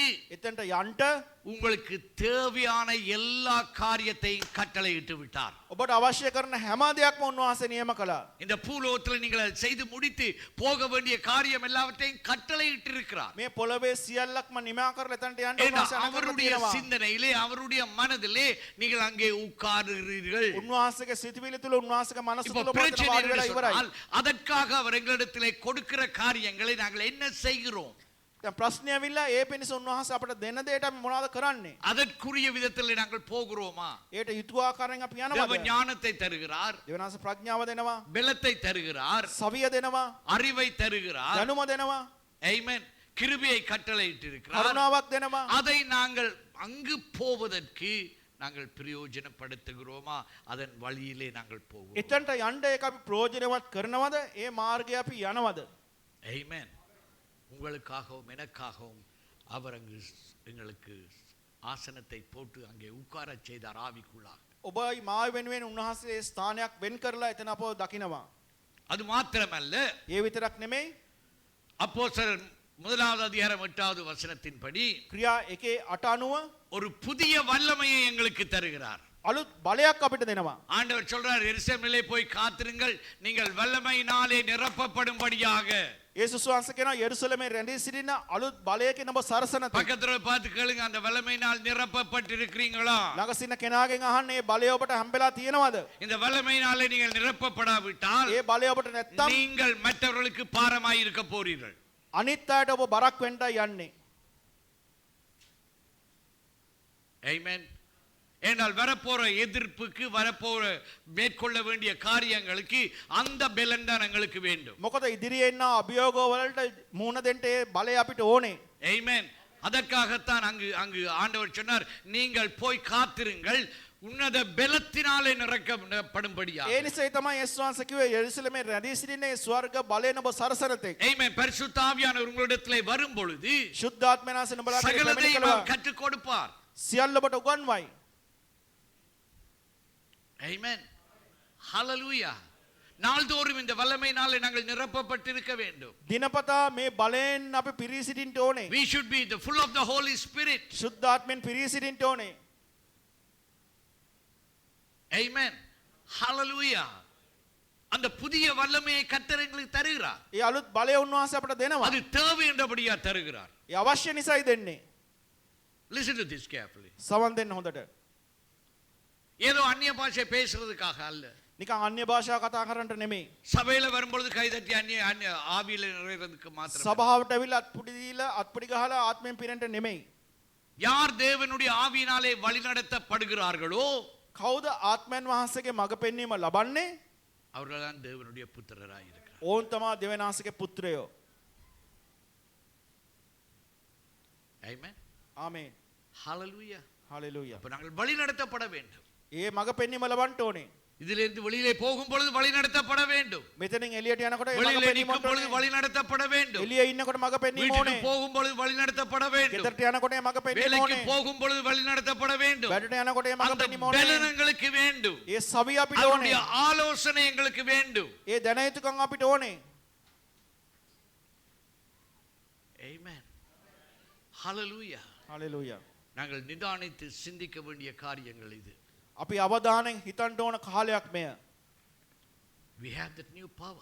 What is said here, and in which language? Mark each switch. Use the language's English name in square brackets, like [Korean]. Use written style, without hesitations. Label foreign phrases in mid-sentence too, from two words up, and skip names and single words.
[Sinhala] එතනට යන්න [Tamil] உங்களுக்கு தேவையான எல்லா காரியத்தையும் கட்டளையிட்டு விட்டார். [Sinhala] ඔබට අවශ්‍ය කරන හැම දෙයක්ම උන්වහන්සේ නියම කළා. [Tamil] இந்த பூலோகத்தில் நீங்கள் செய்து முடித்து போக வேண்டிய காரியம் எல்லாவற்றையும் கட்டளையிட்டு இருக்கிறார். [Sinhala] මේ පොළවේ සියල්ලක්ම නිමා කරලා එතනට යන්න [Tamil] ஏன்னா, [Sinhala] උන්වහන්සේ අනුකරලා [Tamil] அவருடைய [Sinhala] තියෙනවා. [Tamil] சிந்தனையிலே அவருடைய மனதிலே நீங்கள் அங்கே உட்காருகிறீர்கள். [Sinhala] උන්වහන්සේගේ සිතවිලි තුල උන්වහන්සේගේ මනස [Tamil] இப்போ [Sinhala] තුල ඔබ එතන [Tamil] பிரச்சனை [Sinhala] වාඩි [Tamil] என்று [Sinhala] වෙලා ඉවරයි. [Tamil] சொன்னால், அதற்காக அவர் எங்களிடத்திலே கொடுக்கிற காரியங்களை நாங்கள் என்ன செய்கிறோம்? [Sinhala] දැන් ප්‍රශ්නේ ඇවිල්ලා ඒ පිණිස උන්වහන්සේ අපට දෙන දෙයට අපි මොනවද කරන්නේ? [Tamil] அதற்குரிய விதத்தில் நாங்கள் போகிறோமா? [Sinhala] ඒට යුතු ආකාරයෙන් අපි [Tamil] தேவ [Sinhala] යනවද? [Tamil] ஞானத்தை தருகிறார், [Sinhala] දෙවනාස ප්‍රඥාව දෙනවා, [Tamil] பலத்தை தருகிறார், [Sinhala] සවිය දෙනවා, [Tamil] அறிவை தருகிறார். [Sinhala] දැනුම දෙනවා, [Tamil] ஆமென். கிருபையை கட்டளையிட்டு இருக்கிறார். [Sinhala] කරුණාවක් දෙනවා. [Tamil] அதை நாங்கள் அங்கு போவதற்கு நாங்கள் பிரயோஜனப்படுத்துகிறோமா? அதன் வழியிலே நாங்கள் போவோம். [Sinhala] එතනට යන්න ඒක අපි ප්‍රයෝජනවත් කරනවද? ඒ මාර්ගය අපි යනවද? [Tamil] ஆமென். உங்களுக்காகவும் எனக்காகவும் அவர் அங்கு எங்களுக்கு ஆசனத்தை போட்டு அங்கே உட்கார செய்தார் ஆவிக்குள்ளாக. [Sinhala] ඔබයි මාව වෙනුවෙන් උන්වහන්සේ ස්ථානයක් වෙන් කරලා එතන අපව දකිනවා. [Tamil] அது மாத்திரமல்ல, [Sinhala] ඒ විතරක් නෙමෙයි, [Tamil] அப்போஸ்தலர் 1வது அதிகாரம் 8வது வசனத்தின்படி [Sinhala] ක්‍රියා 1:8 [Tamil] ஒரு புதிய வல்லமையை எங்களுக்கு தருகிறார். [Sinhala] අලුත් බලයක් අපිට දෙනවා. [Tamil] ஆண்டவர் சொல்றார், எருசலேமிலே போய் காத்திருங்கள், நீங்கள் வல்லமையினாலே நிரப்பப்படும்படியாக. [Sinhala] යේසුස් වහන්සේ කියනවා යෙරුසලමේ රැඳී සිටින අලුත් බලයකින් ඔබ සරසන තෙක්. [Tamil] பக்கத்துல பார்த்து கேளுங்க, அந்த வல்லமையினால் நிரப்பப்பட்டிருக்கிறீங்களா? [Sinhala] ළඟ සිටින කෙනාගෙන් අහන්න මේ බලය ඔබට හම්බෙලා තියෙනවද? [Tamil] இந்த வல்லமையினாலே நீங்கள் நிரப்பப்படாவிட்டால் [Sinhala] ඒ බලය ඔබට නැත්තම් [Tamil] நீங்கள் மற்றவர்களுக்கு பாரமாய் இருக்க போறீர்கள். [Sinhala] අනිත් අයට ඔබ බරක් වෙන්නයි යන්නේ. [Tamil] ஆமென். ஏனால் வரப்போற எதிர்ப்புக்கு, வரப்போற மேற்கொள்ள வேண்டிய காரியங்களுக்கு அந்த பலன் தான் எங்களுக்கு வேண்டும். [Sinhala] මොකද ඉදිරියේ එන අභියෝග වලට මුහුණ දෙන්න ඒ බලය අපිට ඕනේ. [Tamil] ஆமென். அதற்காகத்தான் அங்கு ஆண்டவர் சொன்னார், நீங்கள் போய் காத்திருங்கள், உன்னத பலத்தினாலே நிரப்பப்படும்படியாக. [Sinhala] ඒ නිසායි තමයි යේසුස් වහන්සේ කිව්වේ යෙරුසලමේ රැඳී සිටින ඒ ස්වර්ග බලයෙන් ඔබ සරසන තෙක්. [Tamil] ஆமென். பரிசுத்த ஆவியானவர் உங்களிடத்திலே வரும் பொழுது [Sinhala] ශුද්ධාත්මනාස නුඹලාට [Tamil] சகலத்தையும் [Sinhala] පැමිණි [Tamil] அவர் கற்றுக் கொடுப்பார். [Sinhala] සියල්ල ඔබට උගන්වයි. [Tamil] ஆமென். ஹalleluya. நாள்தோறும் இந்த வல்லமையினாலே நாங்கள் நிரப்பப்பட்டிருக்க வேண்டும். [Sinhala] දිනපතා මේ බලයෙන් අපි පිරී සිටින්න ඕනේ. [English] We should be the full of the Holy Spirit. [Sinhala] ශුද්ධාත්මෙන් පිරී සිටින්න ඕනේ. [English] Amen. Hallelujah. [Tamil] அந்த புதிய வல்லமையை கர்த்தர் எங்களுக்கு தருகிறார். [Sinhala] ඒ අලුත් බලය උන්වහන්සේ අපට දෙනවා. [Tamil] அது தேவை என்றபடியா தருகிறார். [Sinhala] ඒ අවශ්‍ය නිසායි දෙන්නේ. [English] Listen to this carefully. [Sinhala] සවන් දෙන්න හොඳට. [Tamil] ஏதோ அந்நிய பாஷை பேசுறதுக்காக அல்ல. [Sinhala] නිකන් අන්‍ය භාෂාව කතා කරන්නට නෙමෙයි. [Tamil] சபையில வரும்பொழுது கைதட்டி அந்நிய ஆவியில நிறைவேறதுக்கு மாத்திரம். [Sinhala] සභාවට ඇවිල්ලා අත්පුඩි දීලා අත්පුඩි ගහලා ආත්මයෙන් පිරෙන්න නෙමෙයි. [Tamil] யார் தேவனுடைய ஆவியினாலே வழிநடத்தப்படுகிறார்களோ [Sinhala] කවුද ආත්මයන් වහන්සේගේ මඟ පෙන්වීම ලබන්නේ? [Tamil] அவர்கள்தான் தேவனுடைய புத்திரராய் இருக்கிறார். [Sinhala] ඕන් තමයි දෙවියන්වහන්සේගේ පුත්‍රයෝ. [English] Amen. [Sinhala] ආමේන්. [English] Hallelujah. [Sinhala] හalleluya. [Tamil] அப்ப நாங்கள் வழிநடத்தப்பட வேண்டும். [Sinhala] ඒ මඟ පෙන්වීම ලබන්න ඕනේ. [Tamil] இதிலிருந்து வெளியிலே போகும் பொழுது வழிநடத்தப்பட வேண்டும். [Sinhala] මෙතනින් එළියට යනකොට ඒ මඟ [Tamil] வெளியிலே [Sinhala] පෙන්වීම [Tamil] நிற்கும் பொழுது [Sinhala] ඕනේ. [Tamil] வழிநடத்தப்பட வேண்டும். [Sinhala] එළියේ ඉන්නකොට මඟ පෙන්වීම [Tamil] வீட்டுக்கு [Sinhala] ඕනේ. [Tamil] போகும் பொழுது வழிநடத்தப்பட வேண்டும். [Sinhala] ගෙදරට යනකොට ඒ මඟ පෙන්වීම [Tamil] வேலைக்கு [Sinhala] ඕනේ. [Tamil] போகும் பொழுது வழிநடத்தப்பட வேண்டும். [Sinhala] වැඩට යනකොට ඒ මඟ [Tamil] அந்த [Sinhala] පෙන්වීම ඕනේ. [Tamil] பலன் எங்களுக்கு வேண்டும். [Sinhala] ඒ සවිය අපිට [Tamil] அவருடைய [Sinhala] ඕනේ. [Tamil] ஆலோசனை எங்களுக்கு வேண்டும். [Sinhala] ඒ දැන යුතුකම් අපිට ඕනේ. [English] Amen. Hallelujah. [Sinhala] හalleluya. [Tamil] நாங்கள் நிதானித்து சிந்திக்க வேண்டிய காரியங்கள் இது. [Sinhala] අපි අවධානයෙන් හිතන්න ඕන කාලයක් මෙය. [English] We have that new power.